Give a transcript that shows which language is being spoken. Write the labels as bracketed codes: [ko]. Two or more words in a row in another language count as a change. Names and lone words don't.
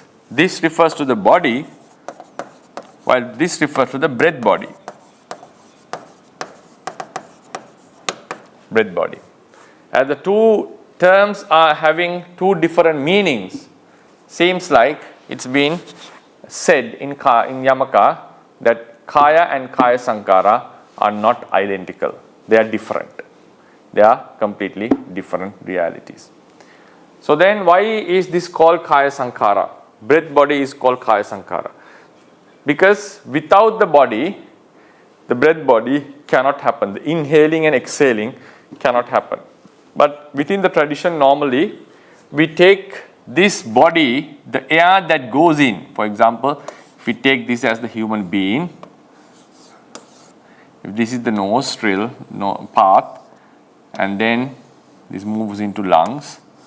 [en] This refers to the body, while this refers to the breath body. Breath body. As the 2 terms are having 2 different meanings, seems like it's been said in Yamaka that kaya and [pi] kaya sankhara [en] are not identical. They are different. They are completely different realities. So then why is this called [pi] kaya sankhara? [en] Breath body is called [pi] kaya sankhara. [en] Because without the body, the breath body cannot happen. The inhaling and exhaling cannot happen. But within the tradition, normally we take this body, the air that goes in. For example, if we take this as the human being, if this is the nostril path, and then this moves into lungs,